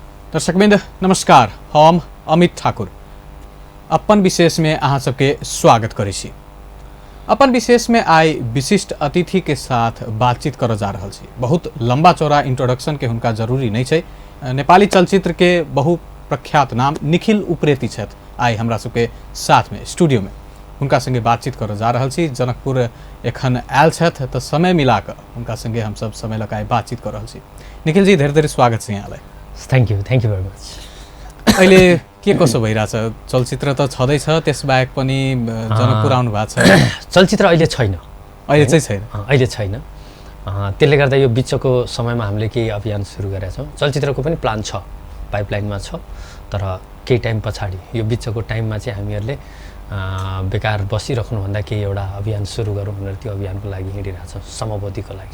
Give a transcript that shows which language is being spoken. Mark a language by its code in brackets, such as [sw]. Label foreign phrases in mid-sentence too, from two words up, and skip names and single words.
[mai] दर्शकवृंद नमस्कार, हम अमित ठाकुर अपन विशेष में अहाँ सबके स्वागत करै छी। अपन विशेष में आई विशिष्ट अतिथि के साथ बातचीत कर जा रहल छी। बहुत लंबा चौड़ा इंट्रोडक्शन के हुनका जरूरी नहीं छै। नेपाली चलचित्र के बहु प्रख्यात नाम निखिल उप्रेती छथि। आई हमरा सबके साथ में स्टूडियो में उनका संगे बातचीत कर जा रहल छी। जनकपुर एखन आयल छथि तो समय मिला कर उनका संगे हम सब समय लगाए बातचीत कर रहल छी। [ne] निखिल जी धेरै धेरै स्वागत छ यहाँलाई। [en] Thank you very much. [ne] अहिले के कसो भइराछ? चलचित्र त छँदैछ, त्यसबाहेक पनि जनकपुर आउनु भएको छ। चलचित्र अहिले छैन, अहिले चाहिँ छैन, अहिले छैन। त्यसले गर्दा यो बिचको समयमा हामीले केही अभियान सुरु गरेका छौँ। चलचित्रको पनि प्लान छ, पाइपलाइनमा छ, तर केही टाइम पछाडि यो बिचको टाइममा चाहिँ हामीहरूले बेकार बसिराख्नुभन्दा केही एउटा अभियान सुरु गरौँ भनेर त्यो अभियानको लागि हिँडिरहेछौँ, समबोधिको लागि।